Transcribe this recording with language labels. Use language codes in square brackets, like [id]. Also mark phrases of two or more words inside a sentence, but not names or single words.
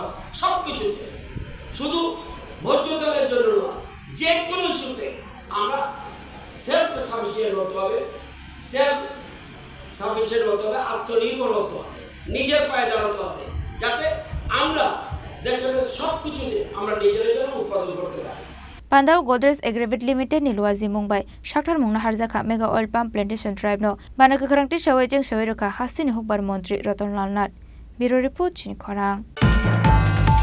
[bn] সব কিছুতে, শুধু ভোজ্য তেলের জন্য নয়, যে কোনো ইস্যুতে আমরা [en] self sufficient [bn] হতে হবে, আত্মনির্ভর হতে হবে, নিজের পায়ে দাঁড়াতে হবে, যাতে আমরা দেশের সব কিছুতে আমরা নিজেদের জন্য উৎপাদন করতে পারি। [trp] Pandau Godrej Aggregate Limited ni Luazi Mumbai, Shaktar Mung Nahar Zakha Mega Oil Palm Plantation Tribe no, Banaka Karangti Shawajeng Shawiruka Hastini Hukbar Mantri Ratanlal Nath. Bureau Report Chini Khorang.